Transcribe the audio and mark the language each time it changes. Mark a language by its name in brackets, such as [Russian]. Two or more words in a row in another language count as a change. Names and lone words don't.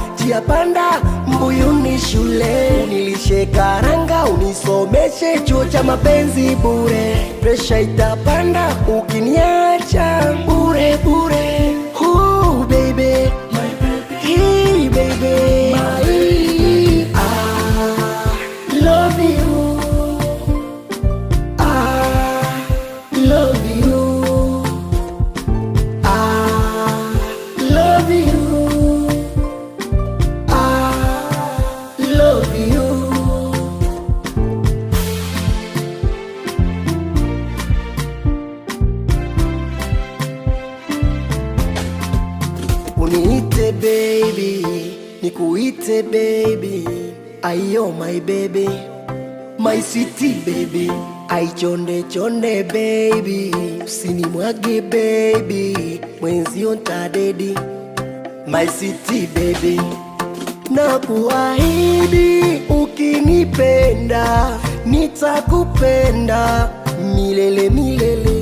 [Swahili] njia panda, Mbuyuni shule. Unilishe karanga, unisomeshe chuo cha mapenzi bure. Presha itapanda, ukiniacha bure bure. [English] Ooh baby, my baby, hey baby, my love you, love you, love you, love you. [Swahili] Uniite baby, nikuite baby, [English] ayo my baby, my city baby, [Swahili] ai chonde chonde baby, usinimwage baby, mwenzio ntadedi, [English] my city baby. [Swahili] Na kuahidi ukinipenda, nitakupenda milele milele.